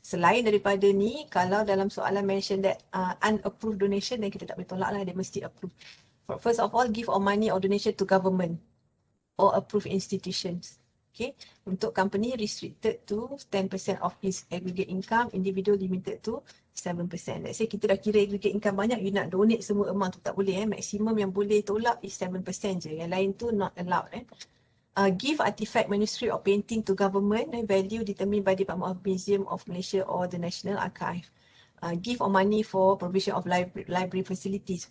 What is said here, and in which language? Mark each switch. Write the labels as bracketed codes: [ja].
[ms] Selain daripada ni, kalau dalam soalan [en] mention that unapproved donation, then [ms] kita tak boleh tolak lah, dia mesti approve. [en] First of all, give all money or donation to government or approved institutions. Okay, [ms] untuk [en] company restricted to 10% of his aggregate income, individual limited to 7%. Let's say [ms] kita dah kira aggregate income banyak, you nak donate semua amount tu tak boleh. Maximum yang boleh tolak is 7% je. Yang lain tu [en] not allowed. Give artifact, manuscript or painting to government, value determined by the Department of Museum of Malaysia or the National Archive. Give or money for provision of library facilities.